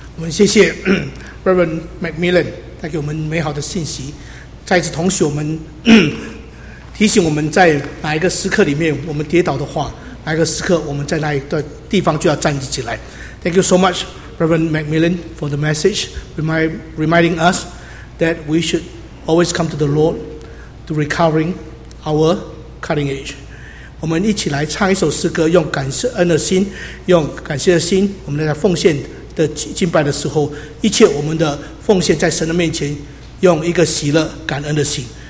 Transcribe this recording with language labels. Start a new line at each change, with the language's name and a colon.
Chinese: 谢谢 Reverend Macmillan 带给我们美好的信息。再次同许我们提醒我们在哪一个时刻里面我们跌倒的话，哪一个时刻我们在哪一个地方就要站起来。
English: Thank you so much Reverend McMillan for the message reminding us that we should always come to the Lord to recovering our cutting edge。
Chinese: 我们一起来唱一首诗歌，用感谢恩的心，用感谢的心，我们在奉献的敬拜的时候，一切我们的奉献在神的面前用一个喜乐感恩的心。